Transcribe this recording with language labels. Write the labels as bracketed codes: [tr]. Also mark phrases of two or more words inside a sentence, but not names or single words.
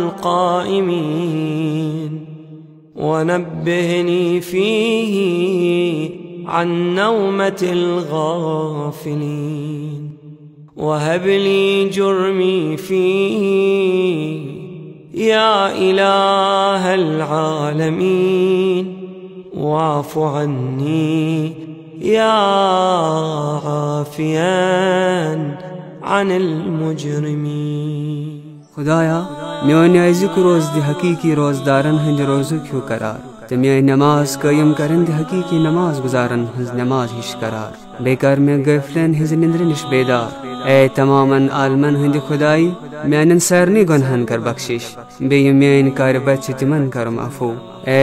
[ar] القائمين ونبهني فيه عن نومة الغافلين وهب لي جرمي فيه يا إله العالمين واعف عني يا عافيا عن المجرمين. [ks] خدایا میون أزیُک روز دِ حقیقی روزدارن ہٕنٛدِ روزُک ہیوٗ قرار تہٕ میٲنۍ نماز قٲیِم کرن دِ حقیقی نماز گزارن ہٕنٛز نماز ہِش قرار. بیٚیہِ کر مےٚ غٲفلن ہٕنٛزِ نِندرِ نِش بیدار. اے تمامن عالمن ہٕنٛدِ خدایی میانٮ۪ن سارنٕے گۄنہن کر بخشش بیٚیہِ یِم میٲنۍ کارِ بد چھِ تِمن کرم عفو.